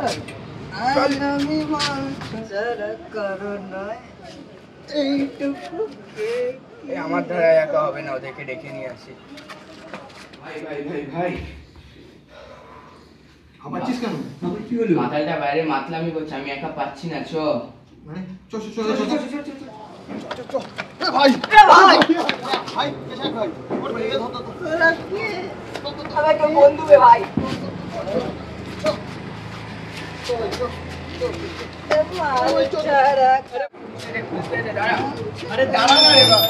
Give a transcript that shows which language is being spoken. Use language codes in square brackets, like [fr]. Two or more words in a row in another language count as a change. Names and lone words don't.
[bn] আমি সারা কারণ নয়, এইটুকু খেয়ে। আমার দ্বারা একা হবে না, ওদেরকে ডেকে নিয়ে আসি। ভাই ভাই ভাই ভাই, হাঁপাচ্ছিস কেন? কি হলো? মাতালটা বাইরে মাতলামি করছে, আমি একা পাচ্ছি না, চ। মানে চ চ চ চ চ চ। এ ভাই, এ ভাই, ভাই এসে ভাই, ওর মেয়ে ধর ধর ধর। তোরা কি? আমার একটা বন্ধু রে ভাই। আরে দাঁড়া না রে বাবা।